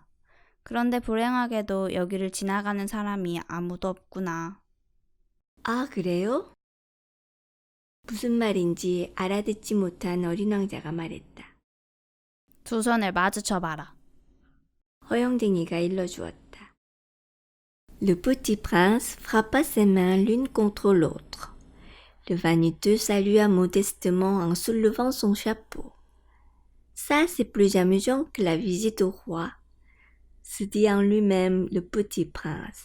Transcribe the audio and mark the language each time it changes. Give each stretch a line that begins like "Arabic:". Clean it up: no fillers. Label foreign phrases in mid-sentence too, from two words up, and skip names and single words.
Korean: 그런데 불행하게도 여기를 지나가는 사람이 아무도 없구나. 아, 그래요? 무슨 말인지 알아듣지 못한 어린 왕자가 말했다. 두 손을 마주쳐봐라. 허영쟁이가 일러주었다.
French: Le petit prince frappa ses mains l'une contre l'autre. Le vaniteux salua modestement en soulevant son chapeau. Ça, c'est plus amusant que la visite au roi, se dit en lui-même le petit prince.